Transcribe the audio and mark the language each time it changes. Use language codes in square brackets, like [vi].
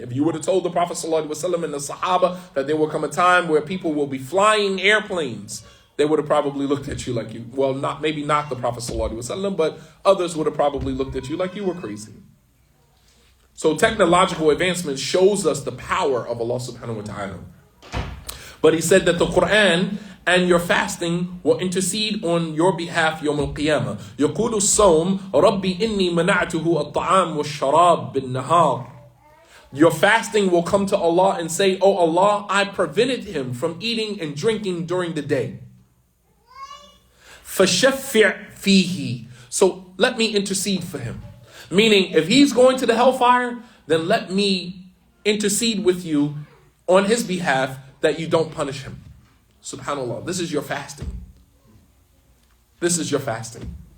[en] If you would have told the Prophet ﷺ and the Sahaba that there will come a time where people will be flying airplanes, they would have probably looked at you like maybe not the Prophet ﷺ, but others would have probably looked at you like you were crazy. So technological advancement shows us the power of Allah subhanahu wa ta'ala. But he said that the Qur'an and your fasting will intercede on your behalf Yawm al-Qiyamah. [ar] يقول الصوم ربي إني منعته الطعام والشراب بالنهار. [en] Your fasting will come to Allah and say, oh Allah, I prevented him from eating and drinking during the day. [ar] فَشَفِّعْ فِيهِ. [en] So let me intercede for him. Meaning, if he's going to the hellfire, then let me intercede with you on his behalf that you don't punish him. Subhanallah. This is your fasting. This is your fasting.